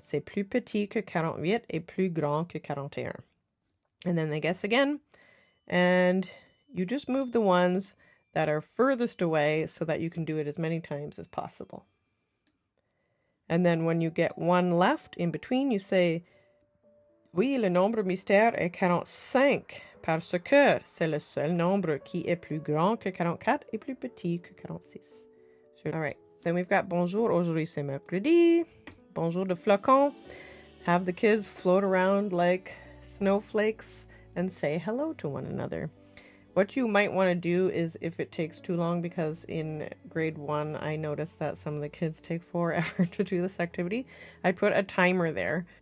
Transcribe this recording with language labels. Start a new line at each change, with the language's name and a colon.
French: C'est plus petit que 48 et plus grand que 41.
English: And then they guess again. And you just move the ones that are furthest away so that you can do it as many times as possible. And then when you get one left in between, you say,
French: oui, le nombre mystère est 45 parce que c'est le seul nombre qui est plus grand que 44 et plus petit que 46.
English: All right, then we've got
French: bonjour, aujourd'hui c'est mercredi. Bonjour de flocon.
English: Have the kids float around like snowflakes and say hello to one another. What you might want to do is, if it takes too long, because in grade 1 I noticed that some of the kids take forever to do this activity, I put a timer there.